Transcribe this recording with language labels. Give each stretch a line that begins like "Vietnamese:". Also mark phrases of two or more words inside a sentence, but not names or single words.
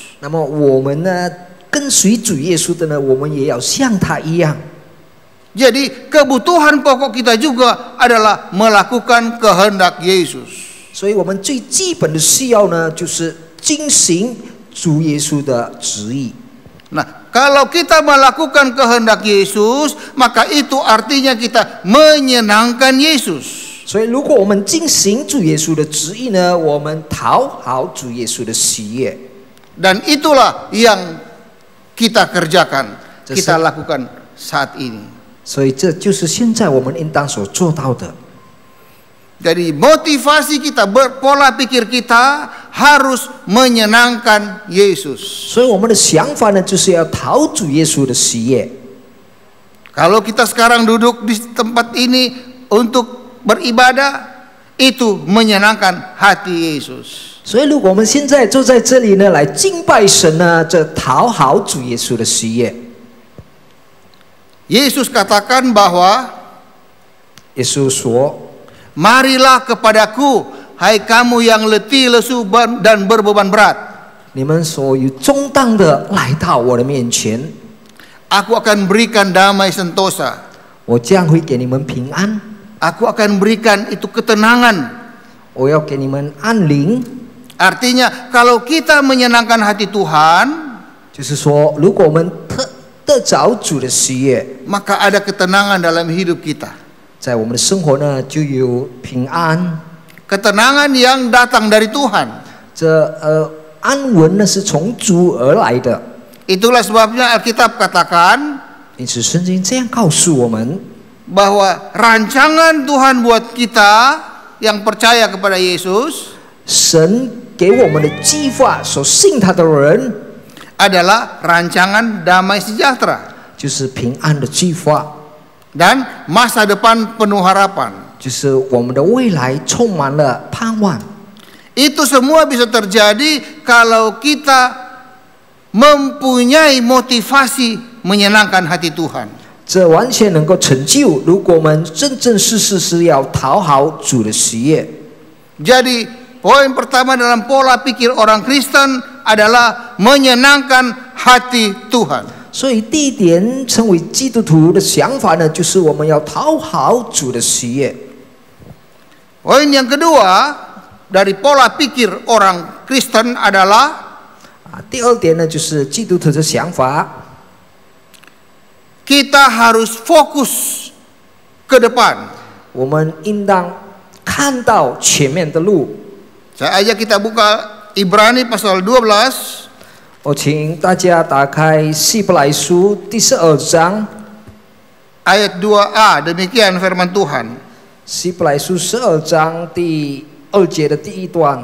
Chinese: 那么我们呢，跟随主耶稣的呢，我们也要像他一样。
Indonesian: Jadi kebutuhan pokok kita juga adalah melakukan kehendak Yesus.
Chinese: 所以我们最基本的需要呢，就是进行主耶稣的旨意。
Indonesian: Nah, kalau kita melakukan kehendak Yesus, maka itu artinya kita menyenangkan Yesus.
Chinese: 所以，如果我们进行主耶稣的旨意呢，我们讨好主耶稣的喜悦。
Indonesian: Dan itulah yang kita kerjakan, kita lakukan saat ini.
Chinese: 所以，这就是现在我们应当所做到的。
Indonesian: Jadi motivasi kita, pola pikir kita harus menyenangkan Yesus.
Chinese: 所以，我们的想法呢，就是要讨主耶稣的喜悦。
Indonesian: Kalau kita sekarang duduk di tempat ini untuk beribadah, itu menyenangkan hati Yesus.
Chinese: 所以，如果我们现在坐在这里呢，来敬拜神呢，这讨好主耶稣的喜悦。
Indonesian: Yesus katakan bahwa
Chinese: 耶稣说：“
Indonesian: marilah kepadaku, hai kamu yang letih, lesu dan berbeban berat.
Chinese: 你们所有重担的来到我的面前，
Indonesian: Aku akan berikan damai sentosa.
Chinese: 我将会给你们平安，
Indonesian: Aku akan berikan itu ketenangan.
Chinese: 我要给你们安宁。”
Indonesian: Artinya kalau kita menyenangkan hati Tuhan,
Chinese: 就是说，如果我们得着主的喜悦，
Indonesian: maka ada ketenangan dalam hidup kita.
Chinese: 在我们的生活呢，就有平安。
Indonesian: Ketenangan yang datang dari Tuhan.
Chinese: 这安稳呢，是从主而来的。
Indonesian: Itulah sebabnya Alkitab katakan
Chinese: 因此，圣经这样告诉我们，
Indonesian: bahwa rancangan Tuhan buat kita yang percaya kepada Yesus
Chinese: 神给我们的计划，所信他的人，
Indonesian: adalah rancangan damai sejahtera
Chinese: 就是平安的计划，
Indonesian: dan masa depan penuh harapan.
Chinese: 就是我们的未来充满了盼望。
Indonesian: Itu semua bisa terjadi kalau kita mempunyai motivasi menyenangkan hati Tuhan.
Chinese: 这完全能够成就，如果我们真正实是要讨好主的喜悦。
Indonesian: Jadi poin pertama dalam pola pikir orang Kristen adalah menyenangkan hati Tuhan.
Chinese: 所以第一点，成为基督徒的想法呢，就是我们要讨好主的喜悦。
Indonesian: Poin yang kedua dari pola pikir orang Kristen adalah
Chinese: 第二点呢，就是基督徒的想法，
Indonesian: kita harus fokus ke depan.
Chinese: 我们应当看到前面的路。
Indonesian: Saya ajak kita buka Ibrani pasal 12.
Chinese: 我请大家打开希伯来书第12章
Indonesian: ayat 2a, demikian firman Tuhan.
Chinese: 希伯来书12章第2节的第一段。